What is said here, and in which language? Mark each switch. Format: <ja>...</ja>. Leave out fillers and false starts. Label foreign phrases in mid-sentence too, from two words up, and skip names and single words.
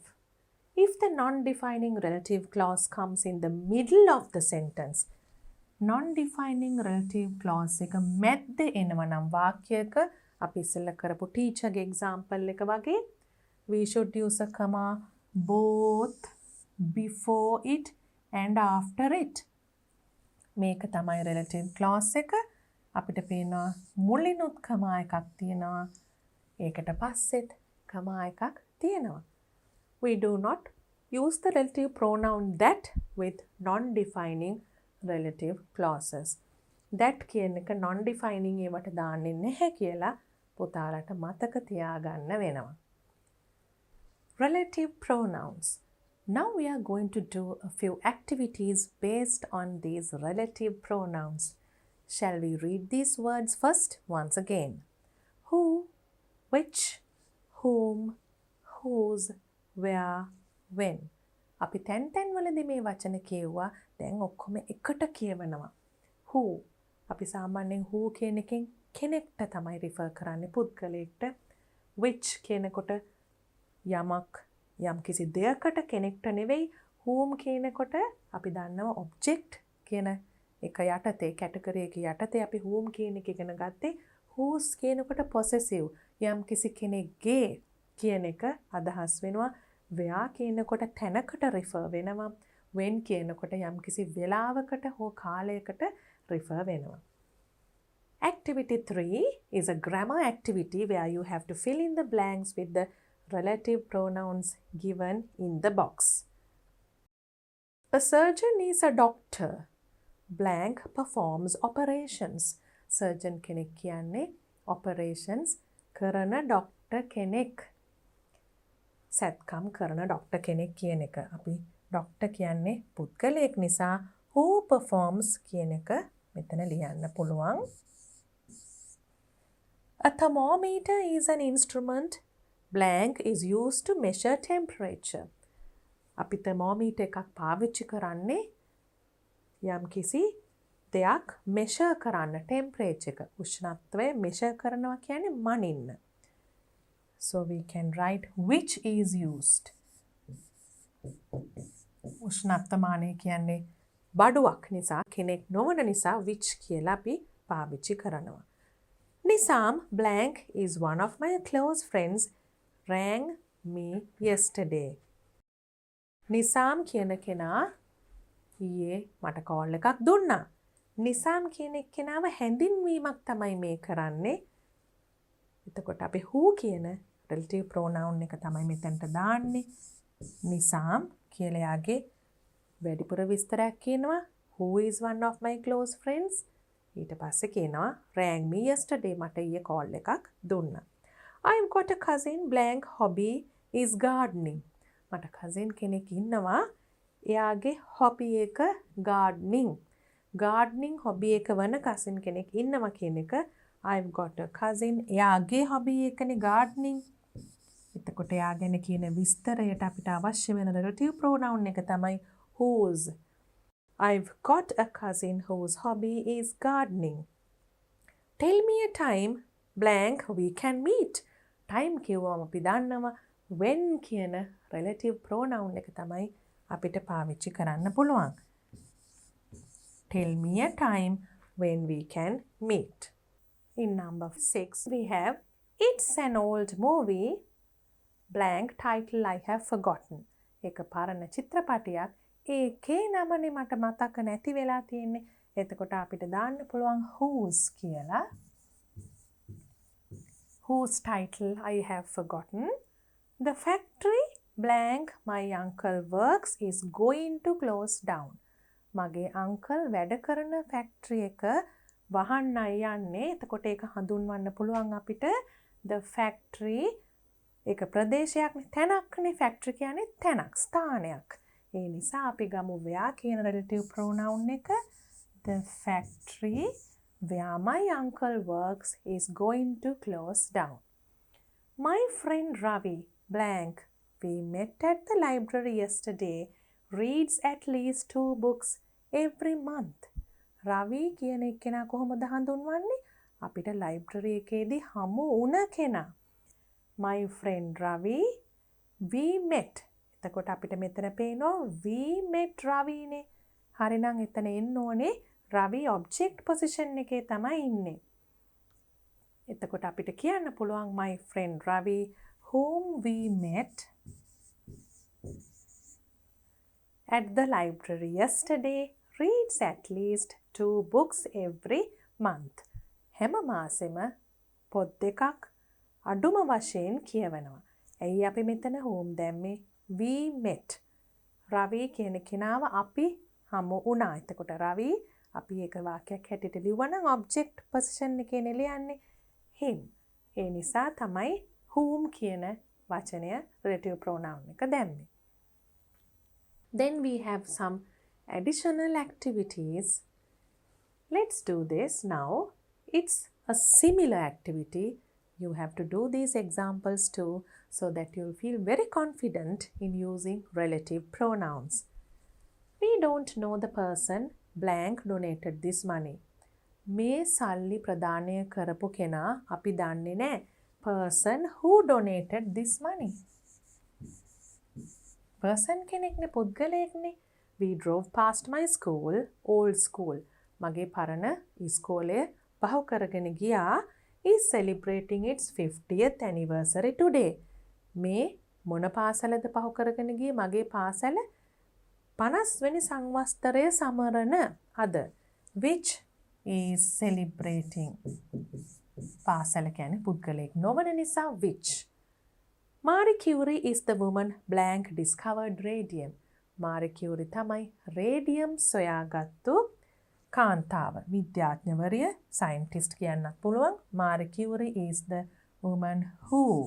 <en>If the non-defining relative clause comes in the middle of the sentence, non-defining relative clause</en> <si>එක මැද්ද එනවා නම් වාක්‍යයක අපි ඉස්සෙල්ලා කරපු teacher ගේ example එක වගේ</si> <en>we should use a comma both before it and after it.</en> <si>මේක තමයි relative clause එක. අපිට පේනවා මුලිනුත් comma එකක් තියෙනවා. ඒකට පස්සෙත් comma එකක් තියෙනවා.</si> <en>We do not use the relative pronoun that with non-defining relative clauses.</en> <si>That කියන එක non-defining ඒවට දාන්නේ නැහැ කියලා පුතාලට මතක තියාගන්න වෙනවා.</si> <en>Relative pronouns. Now we are going to do a few activities based on these relative pronouns. Shall we read these words first once again? Who, which, whom, whose, where, when.</en> <si>අපි තැන් වලදී මේ වචන කියුවා. දැන් ඔක්කොම එකට කියවනවා. Who. අපි සාමාන්‍යයෙන් who කියන එකෙන් කෙනෙක්ට තමයි refer කරන්නේ පුද්ගලයෙක්ට. Which කියනකොට යමක් යම්කිසි දෙයකට කෙනෙක්ට නෙවෙයි. whom කියනකොට අපි දන්නවා object කියන එක යටතේ category එක යටතේ අපි whom කියන එක ඉගෙන ගත්තේ. whose කියනකොට possessive යම්කිසි කෙනෙක්ගේ කියන එක අදහස් වෙනවා. where කියනකොට තැනකට refer වෙනවා. when කියනකොට යම්කිසි වෙලාවකට හෝ කාලයකට refer වෙනවා.</si> <en>Activity 3 is a grammar activity where you have to fill in the blanks with the relative pronouns given in the box. A surgeon is a doctor. Blank performs operations.</en> <si>Surgeon කෙනෙක් කියන්නේ operations කරන doctor කෙනෙක්. සැත්කම් කරන doctor කෙනෙක් කියන එක. අපි doctor කියන්නේ පුද්ගලයෙක් නිසා</si> <en>who performs</en> <si>කියන එක මෙතන ලියන්න පුළුවන්.</si> <en>A thermometer is an instrument. Blank is used to measure temperature.</en> <si>අපි thermometer එකක් පාවිච්චි කරන්නේ යම් කිසි දෙයක් measure කරන්න temperature එක. උෂ්ණත්වය measure කරනවා කියන්නේ මනින්න.</si> <en>So we can write which is used.</en> <si>උෂ්ණත්වමානය කියන්නේ බඩුවක් නිසා කෙනෙක් නොවන නිසා which කියලා අපි පාවිච්චි කරනවා.</si> <en>Nisam blank is one of my close friends rang me yesterday.</en> <si>නිසාම් කියන කෙනා ඊයේ මට කෝල් එකක් දුන්නා. නිසාම් කියන එක්කෙනාව හැඳින්වීමක් තමයි මේ කරන්නේ. එතකොට අපි who කියන</si> <en>relative pronoun</en> <si>එක තමයි මෙතනට දාන්නේ. නිසාම් කියලා යාගේ වැඩිපුර විස්තරයක් කියනවා.</si> <en>Who is one of my close friends?</en> <si>ඊට පස්සේ කියනවා</si> <en>rang me yesterday</en> <si>මට ඊයේ කෝල් එකක් දුන්නා.</si> <en>I've got a cousin blank hobby is gardening.</en> <si>මට cousin කෙනෙක් ඉන්නවා එයාගේ hobby එක gardening.</si> <en>Gardening hobby</en> <si>එක වන cousin කෙනෙක් ඉන්නවා කියන එක</si> <en>I've got a cousin</en> <si>එයාගේ hobby එකනේ gardening. එතකොට එයා ගැන කියන විස්තරයට අපිට අවශ්‍ය වෙන</si> <en>relative pronoun</en> <si>එක තමයි whose.</si> <en>I've got a cousin whose hobby is gardening. Tell me a time blank we can meet.</en> <si>Time කිව්වම අපි දන්නවා when කියන</si> <en>relative pronoun</en> <si>එක තමයි අපිට පාවිච්චි කරන්න පුළුවන්.</si> <en>Tell me a time when we can meet. In number 6 we have it's an old movie blank title I have forgotten.</en> <si>එක පරණ චිත්‍රපටයක් ඒකේ නමනේ මට මතක නැති වෙලා තියෙන්නේ. එතකොට අපිට දාන්න පුළුවන් whose කියලා.</si> <en>Whose title I have forgotten. The factory blank my uncle works is going to close down.</en> <si>මගේ uncle වැඩ කරන factory එක වහන්නයි යන්නේ. එතකොට ඒක හඳුන්වන්න පුළුවන් අපිට</si> <en>the factory</en> <si>ඒක ප්‍රදේශයක් තැනක්නේ. factory කියන්නේ තැනක් ස්ථානයක්. ඒ නිසා අපි ගමු where කියන</si> <en>relative pronoun</en> <si>එක.</si> <en>The factory where my uncle works is going to close down. My friend Ravi blank we met at the library yesterday reads at least 2 books every month.</en> <si>Ravi කියන එක්කෙනා කොහොමද හඳුන්වන්නේ? අපිට library එකේදී හමු වුණ කෙනා.</si> <en>My friend Ravi we met.</en> <si>එතකොට අපිට මෙතන පේනවා</si> <en>we met Ravi</en> <si>නේ. හරිනම් එතන එන්න ඕනේ Ravi</si> <en>object position</en> <si>එකේ තමයි ඉන්නේ. එතකොට අපිට කියන්න පුළුවන්</si> <en>my friend Ravi whom we met at the library yesterday reads at least 2 books every month.</en> <si>හැම මාසෙම පොත් දෙකක් අඩුම වශයෙන් කියවනවා. ඇයි අපි මෙතන whom දැම්මේ?</si> <en>we met.</en> <si>Ravi කියන කෙනාව අපි හමු වුණා. එතකොට Ravi අපි ඒක වාක්‍යයක් හැටියට ලියුවනම්</si> <en>object position</en> <si>එකේ ලියන්නේ him. ඒ නිසා තමයි whom කියන වචනය</si> <en>relative pronoun</en> <si>එක දැම්මේ.</si> <en>Then we have some additional activities. Let's do this now. It's a similar activity. You have to do these examples too so that you'll feel very confident in using relative pronouns. We don't know the person blank donated this money.</en> <si>මේ සල්ලි ප්‍රදානය කරපු කෙනා අපි දන්නේ නැහැ.</si> <en>Person who donated this money.</en> <si>Person කෙනෙක්නේ පුද්ගලයෙක්නේ.</si> <en>We drove past my school, old school.</en> <si>මගේ පරණ ඉස්කෝලේ පහු කරගෙන ගියා.</si> <en>Is celebrating its 50th anniversary today.</en> <si>මේ මොන පාසලද පහු කරගෙන ගියේ? මගේ පාසල 50 වෙනි සංවත්සරය සමරන අද.</si> <en>Which is celebrating.</en> <si>පාසල කියන්නේ පුද්ගලයෙක් නොවන නිසා which.</si> <en>Marie Curie is the woman blank discovered radium.</en> <si>Marie Curie තමයි රේඩියම් සොයාගත්තු කාන්තාව. විද්‍යාඥවරිය scientist කියන්නත් පුළුවන්.</si> <en>Marie Curie is the woman who.</en>